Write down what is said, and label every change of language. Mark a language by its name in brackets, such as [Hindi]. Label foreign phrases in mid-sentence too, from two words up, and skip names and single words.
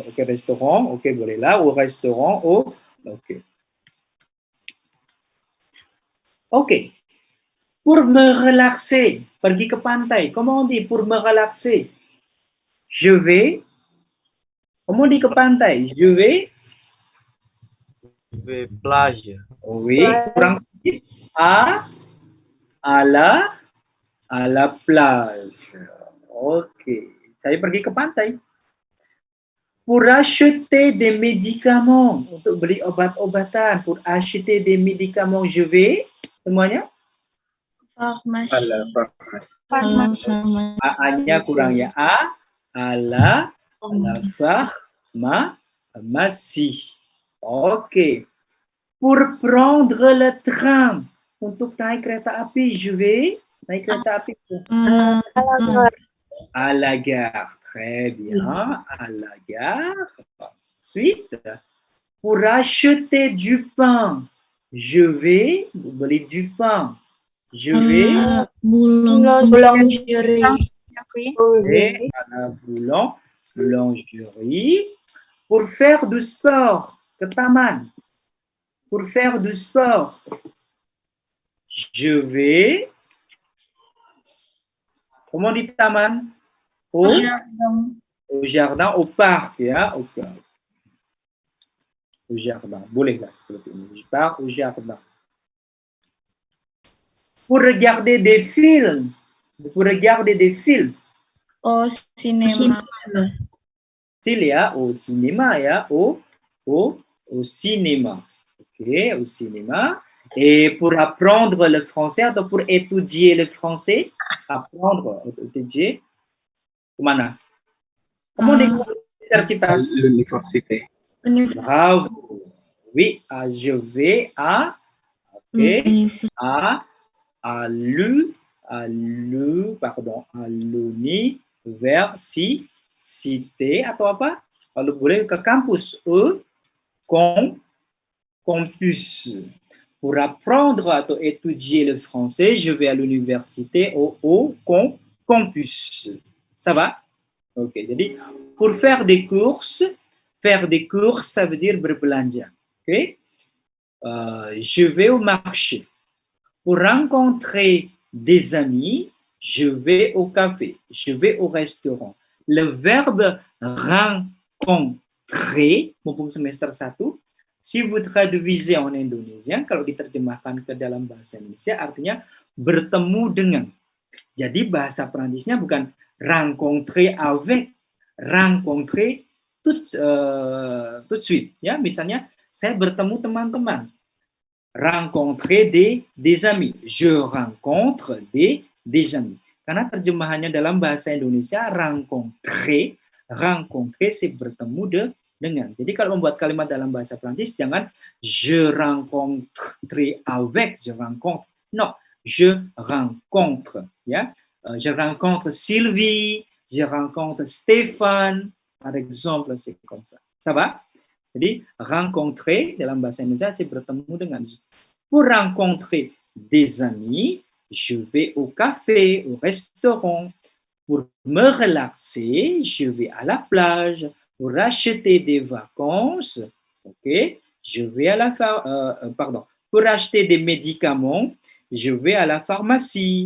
[Indonesian] Oke, restaurant, oke, boleh lah. [French] Au restaurant, au, [Indonesian] oke. Oke. [French] Pour me relaxer, [Indonesian] pergi ke pantai. [French] Comment on dit pour me relaxer? Je vais, comment on dit [Indonesian] ke pantai? [French] Je vais plage. Oui, [Indonesian] kurang sedikit. [French] À la plage. [Indonesian] Oke, saya pergi ke pantai. [French] Pour acheter des médicaments, [Indonesian] untuk beli obat-obatan. [French] Pour acheter des médicaments, je vais, [Indonesian] semuanya? A-nya kurang ya. [French] À la pharmacie. Oke. Pour prendre le train, [Indonesian] untuk naik kereta api, [French] je vais [Indonesian] naik kereta api. [French] À la gare. Très bien. À la gare. Ensuite, pour acheter du pain, je vais beli du pain. Je vais Boulangerie. à la boulangerie. Pour faire du sport, [Indonesian] ke taman. [French] Pour faire du sport, je vais, comment dit taman? Au jardin, au parc, ya, au parc. Au jardin, [Indonesian] boleh lah seperti ini. [French] Je pars au jardin. Pour regarder des films, Au cinéma. Au cinéma, ya, au cinéma. Ok, au cinéma. Et pour apprendre le français atau pour étudier le français, apprendre, étudier, [Indonesian] kemana? Kamu di universitas? [French] L'université. Bravo. Oui, je vais à l'université [Indonesian] atau apa? Kalau boleh ke kampus, [French] campus. Pour apprendre atau étudier le français, je vais à l'université au campus. Ça va? Ok, jadi pour faire des courses, ça veut dire berbelanja. Ok? Je vais au marché. Pour rencontrer des amis, je vais au café, je vais au restaurant. Le verbe rencontrer, [Indonesian] mumpung semester 1, [French] si vous traduisez en indonésien, [Indonesian] kalau diterjemahkan ke dalam bahasa Indonesia, artinya bertemu dengan. Jadi bahasa Perancisnya bukan [French] rencontrer avec, rencontrer tout de suite. [Indonesian] Ya, misalnya saya bertemu teman-teman. [French] Rencontrer des amis. Je rencontre des amis. [Indonesian] Karena terjemahannya dalam bahasa Indonesia [French] rencontrer c'est [Indonesian] bertemu dengan. Jadi kalau membuat kalimat dalam bahasa Prancis jangan [French] je rencontre avec, je rencontre. Non, je rencontre, ya. Je rencontre Sylvie, je rencontre Stéphane, par exemple, c'est comme ça. Ça va? [Indonesian] Jadi rencontrer dalam bahasa Indonesia c'est bertemu dengan. [French] Pour rencontrer des amis, je vais au café, au restaurant. Pour me relaxer, je vais à la plage. Pour acheter des vacances, ok, je vais à la pour acheter des médicaments, je vais à la pharmacie.